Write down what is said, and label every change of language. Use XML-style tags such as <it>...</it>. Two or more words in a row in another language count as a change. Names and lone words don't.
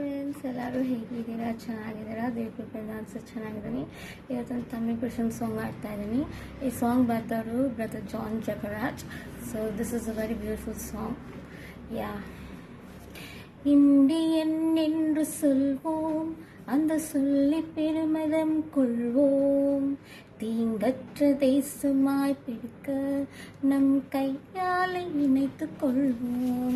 <kn>ಪೀಪಲ್ಸ್ ಎಲ್ಲರೂ ಹೇಗಿದ್ದೀರಾ? ಚೆನ್ನಾಗಿದ್ದೀರಾ? ದೇವ್ರ ನಾನು ಸಹ ಚೆನ್ನಾಗಿದ್ದೀನಿ. ಇವತ್ತೊಂದು ತಮಿಳ್</kn> <en>Christian song</en> <kn>ಆಡ್ತಾ ಇದ್ದೀನಿ. ಈ ಸಾಂಗ್ ಬರ್ತಾರು ಬ್ರದರ್ ಜಾನ್ ಜಗರಾಜ್.</kn> <en>so this is a very beautiful song.</en> <ta>யா இந்தியன் என்று சொல்வோம், அந்த சொல்லி பெருமிதம் கொள்வோம். தீங்கற்ற தேசமாய் பிடிக்க நம் கையாலை இணைத்துக் கொள்வோம்.</ta>